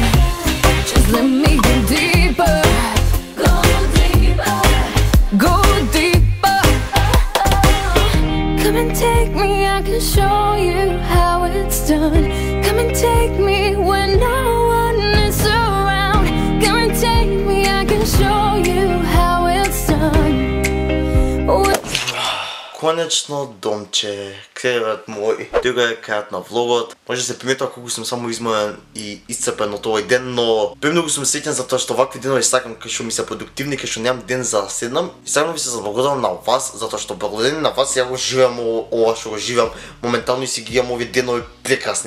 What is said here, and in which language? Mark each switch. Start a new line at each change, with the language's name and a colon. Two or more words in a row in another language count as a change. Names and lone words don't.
English: Just let me go deeper, go deeper, go deeper. Come and take me, I can show you how it's done. Come and take me when no one is around. Come and take me, I can show you how it's done.
Macedonian: Конечно, домче, кревет мој. Тука е крајот на влогот. Може да се приметува колку сум само изморен и исцрпен од овој ден, но премногу сум среќен затоа што вакви денови сакам кај што ми се продуктивни, кај што немам ден за да седнам. И сакам ви се заблагодарам на вас затоа што благодарение на вас ја го живеам ова што го живеам моментално и си ги имам овие денови прекрасни.